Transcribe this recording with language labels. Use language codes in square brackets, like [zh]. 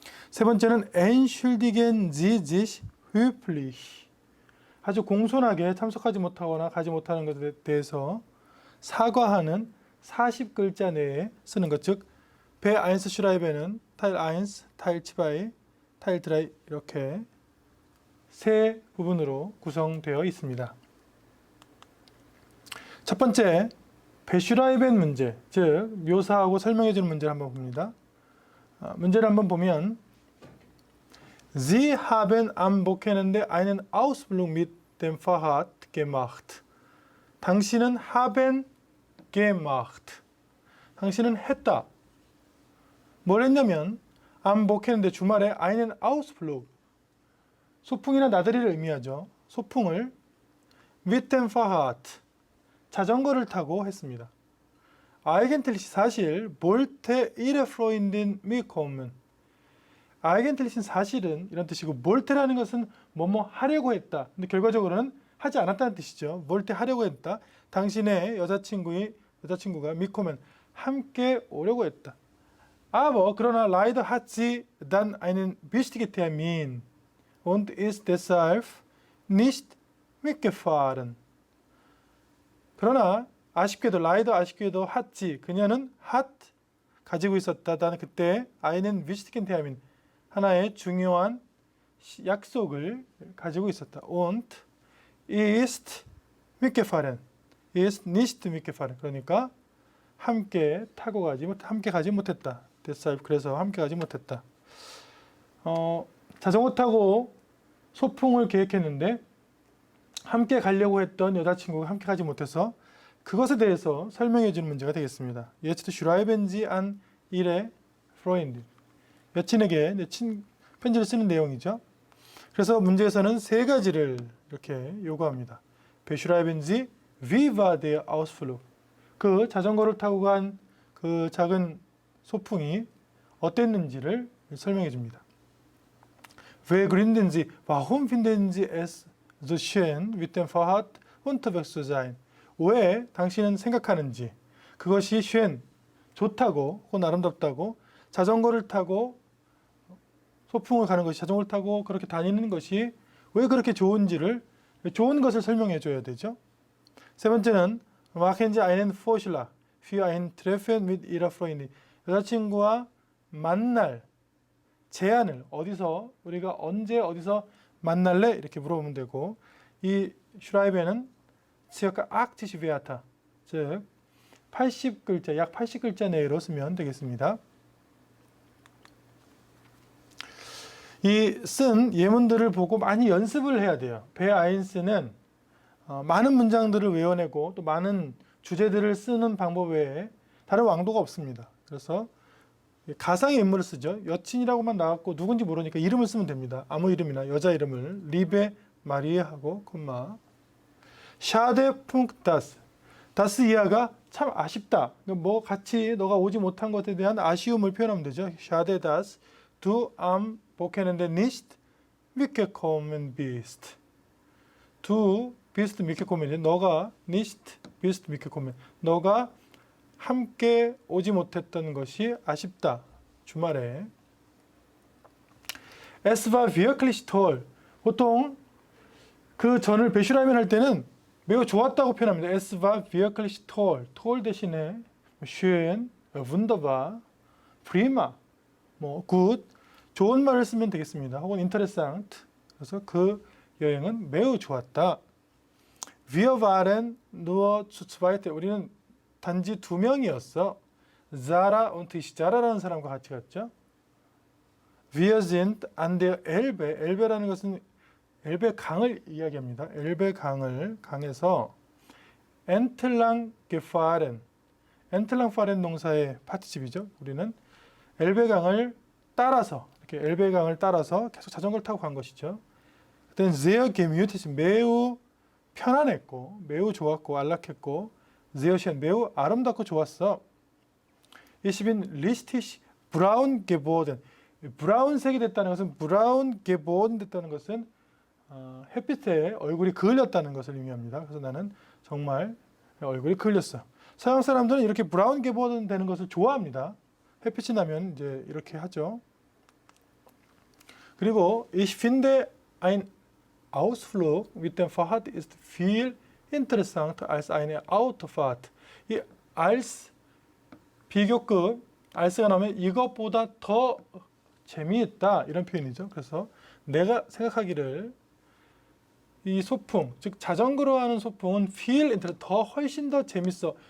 [ko] 세 번째는 [de] entschuldigen Sie sich höflich, [ko] 아주 공손하게 참석하지 못하거나 가지 못하는 것에 대해서 사과하는 40글자 내에 쓰는 것, 즉 베1 슈라이베는 타일 1, 타일 2, 타일 3 이렇게 세 부분으로 구성되어 있습니다. 첫 번째 베슈라이벤 문제, 즉 묘사하고 설명해 주는 문제를 한번 봅니다. 문제를 한번 보면 [de] Sie haben am Wochenende einen Ausflug mit dem Fahrrad gemacht. [ko] 당신은 [de] haben gemacht. [ko] 당신은 했다. 뭘 했냐면 [de] am Wochenende [ko] 주말에 [de] einen Ausflug, [ko] 소풍이나 나들이를 의미하죠. 소풍을 mit dem Fahrrad, 자전거를 타고 했습니다. [de] Eigentlich [ko] 사실 [de] wollte ihre Freundin mitkommen. [ko] Eigentlich 사실은 이런 뜻이고 wolte라는 것은 뭐뭐 하려고 했다. 근데 결과적으로는 하지 않았다는 뜻이죠. wollte 하려고 했다. 당신의 여자친구가 mitkommen, 함께 오려고 했다. [de] Aber [ko] 그러나 [de] leider hat sie dann einen wichtigen Termin und ist deshalb nicht mitgefahren. [ko] 그러나 아쉽게도 [de] hat sie, [ko] 그녀는 hat 가지고 있었다. 단 그때 [de] einen wichtigen Termin, [ko] 하나의 중요한 약속을 가지고 있었다. [de] Und ist mitgefahren, ist nicht mitgefahren. [ko] 그러니까 함께 가지 못했다. deshalb, 그래서 함께 가지 못했다. 자전거 타고 소풍을 계획했는데 함께 가려고 했던 여자친구가 함께 가지 못해서 그것에 대해서 설명해 주는 문제가 되겠습니다. [de] Jetzt schreiben Sie an Ihre Freundin. [ko] 여친에게 편지를 쓰는 내용이죠. 그래서 문제에서는 세 가지를 이렇게 요구합니다. [de] Beschreiben Sie, wie war der Ausflug? [ko] 그 자전거를 타고 간 그 작은 소풍이 어땠는지를 설명해 줍니다. [de] Wer gründen Sie, warum finden Sie es so schön, mit dem Fahrrad unterwegs zu sein? [ko] 왜 당신은 생각하는지 그것이 schön, 좋다고 혹은 아름답다고, 자전거를 타고 소풍을 가는 것이, 자전거를 타고 그렇게 다니는 것이 왜 그렇게 좋은지를, 좋은 것을 설명해 줘야 되죠. 세 번째는 [de] machen Sie einen Vorschlag für ein Treffen mit Ihrer Freundin. [ko] 여자친구와 만날 제안을, 어디서, 우리가 언제 어디서 만날래? 이렇게 물어보면 되고, 이 슈라이베는 [de] circa 80 Wörter, [ko] 즉 80글자, 약 80글자 내로 쓰면 되겠습니다. 이 쓴 예문들을 보고 많이 연습을 해야 돼요. 베1는 많은 문장들을 외워내고 또 많은 주제들을 쓰는 방법 외에 다른 왕도가 없습니다. 그래서 가상의 인물을 쓰죠. 여친이라고만 나왔고 누군지 모르니까 이름을 쓰면 됩니다. 아무 이름이나 여자 이름을 리베 마리에하고 콤마 샤데 punk트 다스, 다스 이하가 참 아쉽다. 뭐 같이 너가 오지 못한 것에 대한 아쉬움을 표현하면 되죠. [de] 샤데 다스 du am Wochenende nicht mitgekommen bist. Du bist mitgekommen. [ko] 너가 [de] nicht bist mitgekommen. [ko] 너가 함께 오지 못했던 것이 아쉽다. 주말에. [de] Es war wirklich toll. [ko] 보통 그 전을 베슈라이멘 할 때는 매우 좋았다고 표현합니다. [de] Es war wirklich toll. toll [ko] 대신에 [de] schön, wunderbar, prima, good, [ko] 좋은 말을 쓰면 되겠습니다. 혹은 interessant. 그래서 그 여행은 매우 좋았다. [de] Wir waren nur zu zweit. [ko] 우리는 단지 2명이었어. [de] Zara und ich. [ko] 자라라는 사람과 같이 갔죠. [de] Wir sind an der Elbe. [ko] 엘베라는 것은 엘베 강을 이야기합니다. 엘베 강에서 [de] entlang gefahren. [ko] entlang fahren 동사의 파티집이죠. 우리는 엘베 강을 따라서 이렇게 엘베 강을 따라서 계속 자전거를 타고 간 것이죠. 그때는 [de] sehr gemütlich, [ko] 매우 편안했고 매우 좋았고 안락했고 [de] sehr schön, [ko] 매우 아름답고 좋았어. [de] Ich bin richtig braun geworden. [ko] 브라운색이 됐다는 것은 braun geworden 됐다는 것은 햇빛에 얼굴이 그을렸다는 것을 의미합니다. 그래서 나는 정말 얼굴이 그을렸어. 서양 사람들은 이렇게 브라운 geworden 되는 것을 좋아합니다. 햇빛이 나면 이제 이렇게 하죠. 그리고 [de] ich finde ein Ausflug mit dem Fahrrad ist viel interessanter als eine Autofahrt. [ko] 이 als 비교급 als가 나오면 이것보다 더 재미있다 이런 표현이죠. 그래서 내가 생각하기를 이 소풍, 즉 자전거로 하는 소풍은 [de] viel interessanter, [ko] 더 훨씬 더 재밌어.